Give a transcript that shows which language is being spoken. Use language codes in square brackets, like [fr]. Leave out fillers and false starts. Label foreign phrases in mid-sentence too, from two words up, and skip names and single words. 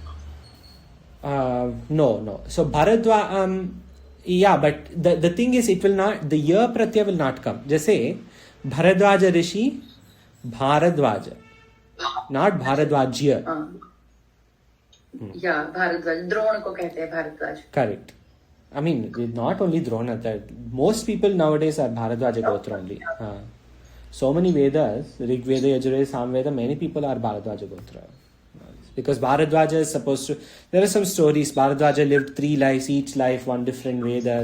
[en] No. So Bharadwaja, yeah, but the thing is, it will not, the year pratyaya will not come. Jaise Bharadwaja Rishi, Bharadwaja, not Bharadwajya. Yeah, Bharadwaj. [hi] द्रोण को कहते है भारद्वाज. [en] Correct. I mean, not only Drona, that most people nowadays are Bharadwaja Gotra only. So many Vedas, Rig Veda, Yajurveda, Samveda, many people are Bharadwaja Gotra. Because Bharadwaja is supposed to, there are some stories, Bharadwaja lived 3 lives, each life one different Veda.